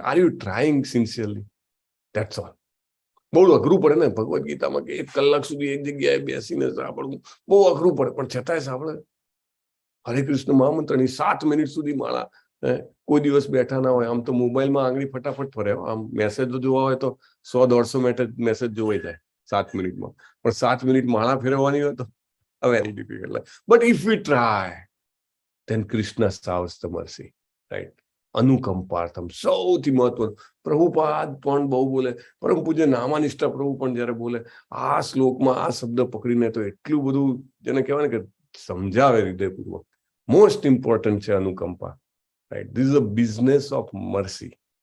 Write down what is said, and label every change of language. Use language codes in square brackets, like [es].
[en] Are you trying sincerely? That's all. [gu] બહુ અઘરું પડે ને ભગવદ્ ગીતામાં કે 1 કલાક સુધી એક જગ્યાએ બેસીને સાંભળવું બહુ અઘરું પડે, પણ છતાંય સાંભળે. હરે કૃષ્ણ મહામંત્રની 7 મિનિટ સુધી માળા. કોઈ દિવસ બેઠા ના હોય, આમ તો મોબાઈલમાં આંગળી ફટાફટ ફરે, આમ મેસેજ જોવા હોય તો 100-150 મેસેજ જોવાઈ જાય 7 મિનિટમાં, પણ 7 મિનિટ માળા ફેરવવાની હોય તો [en] Very difficult. But if we try then Krishna serves the mercy, right? [gu] અનુકંપાર્થમ સૌથી મહત્વનું. પ્રભુપાદ પણ બહુ બોલે, પરમ પૂજ્ય નામાનિષ્ઠા પ્રભુ પણ જયારે બોલે આ શ્લોકમાં આ શબ્દ પકડીને તો એટલું બધું જેને કહેવાય ને કે સમજાવે હૃદયપૂર્વક. [en] Most important છે અનુકંપા, right? This is a business of mercy.